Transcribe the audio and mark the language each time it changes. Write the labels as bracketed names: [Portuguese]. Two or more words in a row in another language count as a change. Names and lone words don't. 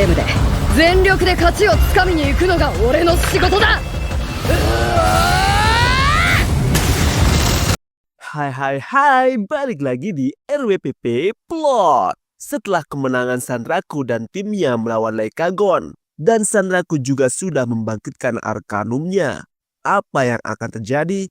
[Japanese] ームで全力で勝ちをつかみに行くのが俺の仕事だ。 [Indonesian] Hai, balik lagi di RWPP Plot. Setelah kemenangan Sanraku dan timnya melawan Leikagon, dan Sanraku juga sudah membangkitkan Arcanumnya, apa yang akan terjadi?